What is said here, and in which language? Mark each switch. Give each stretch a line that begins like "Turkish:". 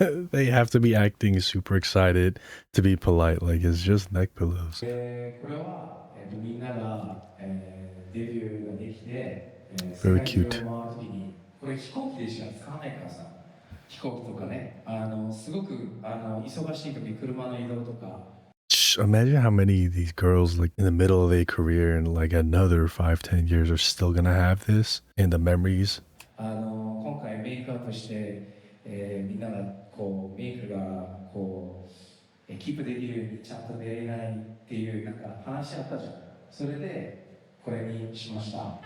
English: They have to be acting super excited to be polite. Like it's just neck pillows.
Japanese: これは、みんなが、デビューができて、
English: Very cute.
Japanese: 世界中を回る時にこれ飛行機でしか使わないからさ、飛行機とかね、すごく忙しい時車の移動とか。
English: Imagine how many of these girls, like in the middle of their career and like another 5-10 years, are still gonna have this and the memories.
Japanese: 今回メイクアップして、みんながこうメイクがこうキープできるようにちゃんと寝れないっていうなんか話あったじゃん。それでこれにしました。